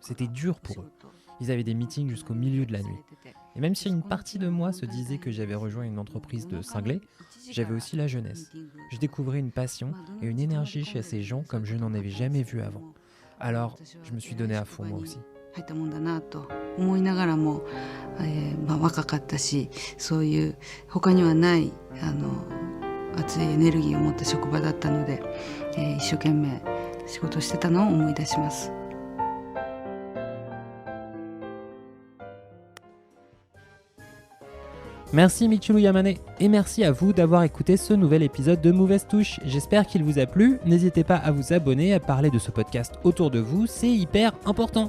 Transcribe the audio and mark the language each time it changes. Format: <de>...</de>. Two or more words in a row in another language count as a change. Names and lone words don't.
<fr>C'était dur pour eux. Ils avaient des meetings jusqu'au milieu de la nuit. Et même si une partie de moi se disait que j'avais rejoint une entreprise de cinglés, j'avais aussi la jeunesse. Je découvrais une passion et une énergie chez ces gens comme je n'en avais jamais vu avant. Alors, je me suis donné à fond moi aussi.</fr> <ja>入ったもんだなと思いながらも、若かったし、そういう他にはない熱いエネルギーを持った職場だったので、一生懸命仕事してたのを思い出します。</ja> <fr>Merci Michiru Yamane et merci à vous d'avoir écouté ce nouvel épisode de Mauvaise Touche. J'espère qu'il vous a plu. N'hésitez pas à vous abonner, à parler de ce podcast autour de vous, c'est hyper important.</fr>